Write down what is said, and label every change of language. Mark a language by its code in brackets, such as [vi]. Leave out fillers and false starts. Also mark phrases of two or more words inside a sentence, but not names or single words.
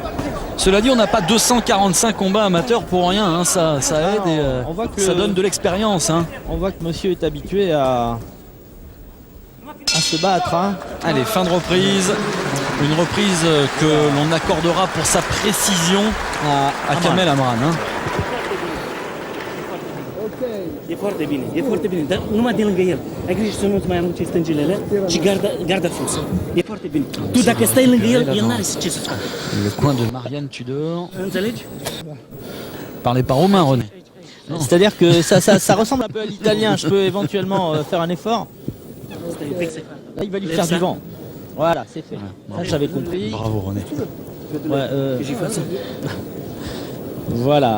[fr] Cela dit, on n'a pas 245 combats amateurs pour rien. Hein. Ça aide et on voit que ça donne de l'expérience. Hein. On voit que monsieur est habitué à se battre. Hein. Allez, fin de reprise. Une reprise que l'on accordera pour sa précision à Kamel Amran. Hein. [ro] E foarte bine, e foarte bine, dar numai de lângă el. Ai grijă să nu-ți mai arunci stângilele și garda sus. E foarte bine. Tu dacă stai lângă el, el n-are ce să scoate. [fr] Le coin de Marianne Tudor. [ro] Înțelegi? [fr] Parlez pas roumain, René. C'est-à-dire que ça ressemble un peu à l'italien. Je peux éventuellement faire un effort. Là, il va lui Lève faire ça. du vent. Voilà, c'est fait. Ça, j'avais compris. Bravo René. Ouais, Que j'y fasse. voilà.